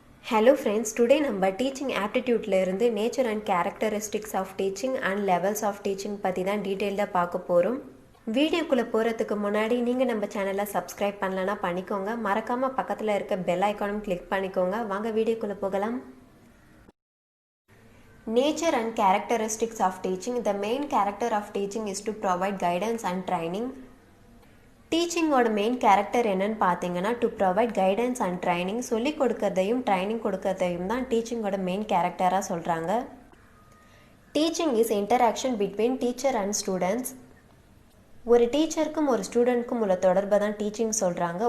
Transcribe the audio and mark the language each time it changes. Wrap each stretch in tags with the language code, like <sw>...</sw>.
<en>Hello friends, today</en> <ta>நம்ம</ta> <en>teaching aptitudeல</en> <ta>இருந்து</ta> <en>nature and characteristics of teaching and levels of teaching</en> <ta>பத்தி தான் டீடைல்டாக பார்க்க போகிறோம். வீடியோக்குள்ளே போகிறதுக்கு முன்னாடி நீங்கள் நம்ம சேனலை சப்ஸ்கிரைப் பண்ணலன்னா பண்ணிக்கோங்க. மறக்காமல் பக்கத்தில் இருக்க பெல் ஐக்கானும் கிளிக் பண்ணிக்கோங்க. வாங்க வீடியோக்குள்ளே போகலாம்.</ta> <en>Nature and characteristics of teaching. The main character of teaching is to provide guidance and training.</en> <ta>டீச்சிங்கோட main character என்னன்னு பார்த்தீங்கன்னா</ta> <en>To provide guidance and training.</en> <ta>சொல்லி கொடுக்கறதையும் ட்ரைனிங் கொடுக்கறதையும் தான் டீச்சிங்கோட மெயின் கேரக்டராக சொல்கிறாங்க.</ta> <en>Teaching is interaction between teacher and students.</en> <ta>ஒரு டீச்சருக்கும் ஒரு ஸ்டூடெண்ட்க்கும் உள்ள தொடர்பை தான் டீச்சிங் சொல்கிறாங்க.</ta>